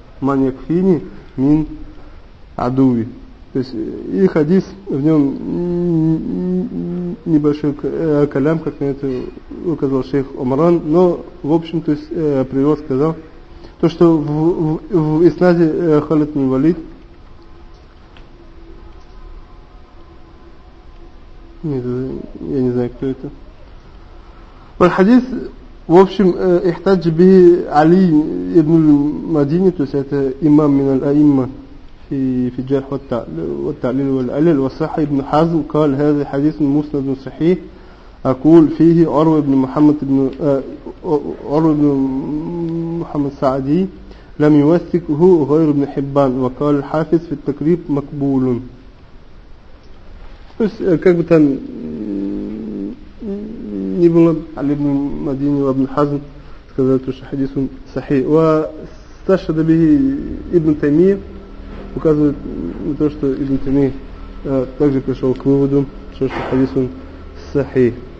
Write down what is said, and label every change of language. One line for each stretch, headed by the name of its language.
Arabic: Ман якфини мин адуви.
Russian: То есть и хадис, в нем небольшой калям, как на это указал шейх Омаран, но в общем, то есть привел, сказал, то, что в иснаде Халид ибн Валид, нет, я не знаю, кто это.
Arabic: Аль-хадис,
Russian: в общем,
Arabic: ихтадж бихи Али ибн Мадини,
Russian: то есть это имам
Arabic: мин аль-аимма في في الجرح والتعليل والعلل والصحيح ابن حزم قال هذا حديث مسند صحيح أقول فيه عروة بن محمد بن عروة بن محمد السعدي لم يوثقه غير ابن حبان وقال الحافظ في التقريب مقبول.
Russian: بس как бы там не было, Али ибн Мадини и ابن حزم сказали, что хадис صحيح.
Arabic: واستشهد به ابن تيمية,
Russian: указывает на то, что Ибн Таймия также пришел к выводу, что хадис он сахи.